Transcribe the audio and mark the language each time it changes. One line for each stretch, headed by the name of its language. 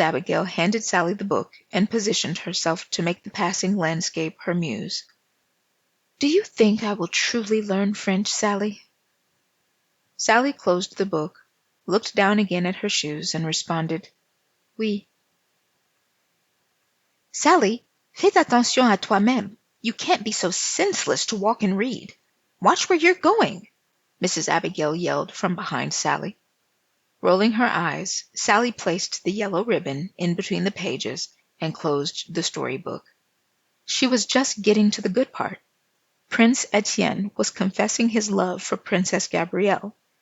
English: Abigail handed Sally the book and positioned herself to make the passing landscape her muse. "Do you think I will truly learn French, Sally?" Sally closed the book, looked down again at her shoes, and responded, "Oui."
French: "Sally, fais attention à toi-même.
English: You can't be so senseless to walk and read. Watch where you're going," Mrs. Abigail yelled from behind Sally. Rolling her eyes, Sally placed the yellow ribbon in between the pages and closed the storybook. She was just getting to the good part. Prince Etienne was confessing his love for Princess Gabrielle.